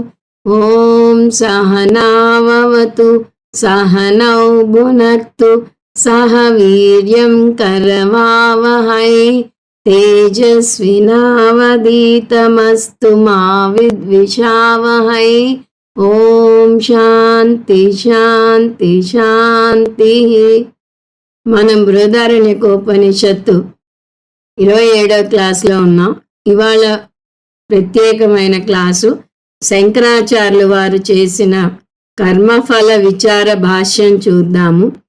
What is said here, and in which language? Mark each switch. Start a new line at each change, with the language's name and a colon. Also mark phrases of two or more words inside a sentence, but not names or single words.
Sanskrit: ॐ सहनाववतु सहनौ भुनक्तु सह वीर्यं करवावहै तेजस्विनावधीतमस्तु मा विद्विषावहै। ఓం శాంతి శాంతి శాంతి.
Telugu: మనం బృహదారణ్యకోపనిషత్తు 27వ క్లాస్లో ఉన్నాం. ఇవాళ ప్రత్యేకమైన క్లాసు శంకరాచార్యులు వారు చేసిన కర్మఫల విచార భాష్యం చూద్దాము.